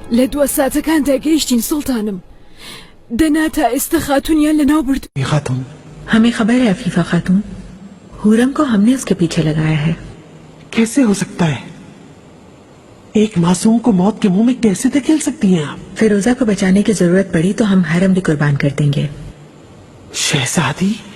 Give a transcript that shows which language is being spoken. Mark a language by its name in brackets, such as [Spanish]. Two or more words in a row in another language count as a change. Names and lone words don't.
[Central Kurdish] لدوا ساعتكان داگەیشتین سڵتانم. دەنا تا ئێستا خاتونیان لەناو برد. [Hindi] खातून हमें खबर है अफीफा खातून, हुरम को हमने उसके पीछे लगाया है। कैसे हो सकता है? एक मासूम को मौत के मुंह में कैसे धकेल सकती हैं आप? फिरोजा को बचाने की जरूरत पड़ी तो हम हरम भी कुर्बान कर देंगे। शहजादी,